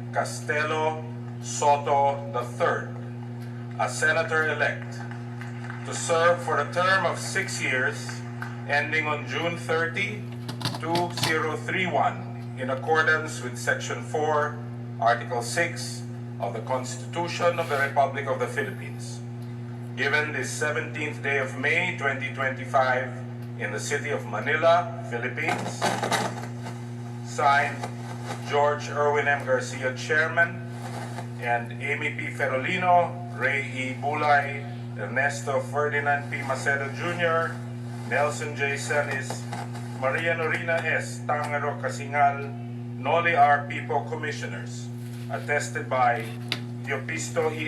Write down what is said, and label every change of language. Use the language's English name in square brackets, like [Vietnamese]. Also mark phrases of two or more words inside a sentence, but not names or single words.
[English] Sotto III as senator-elect to serve for a term of 6 years ending on June 30, 2031 in accordance with Section 4, Article 6 of the Constitution of the Republic of the Philippines. Given this 17th day of May 2025 in the city of Manila, Philippines, signed George Erwin M. Garcia, Chairman, and Amy P. Ferolino, Ray E. Bulay, Ernesto Ferdinand P. Macedo Jr., Nelson J. Celis, Maria Norina S. Tangaro Casingal, Noli R. Pipo Commissioners, attested by Diopisto E.